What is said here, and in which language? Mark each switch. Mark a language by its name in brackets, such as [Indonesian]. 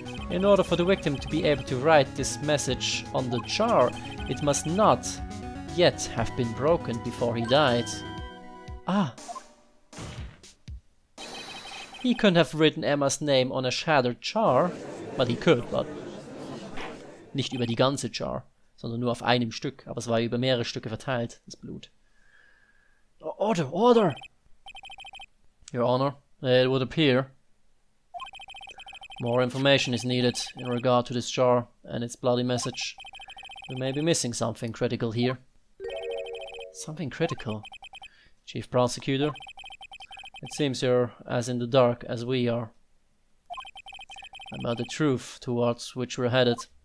[English] In order for the victim to be able to write this message on the jar, it must not yet have been broken before he died. Ah. He couldn't have written Emma's name on a shattered jar. Well, he could, but [German] nicht über die ganze Jar, sondern nur auf einem Stück. Aber es war über mehrere Stücke verteilt, das Blut. [English] Order, order! Your Honor, it would appear more information is needed in regard to this jar and its bloody message. We may be missing something critical here. Something critical? Chief Prosecutor, it seems you're as in the dark as we are about the truth towards which we're headed.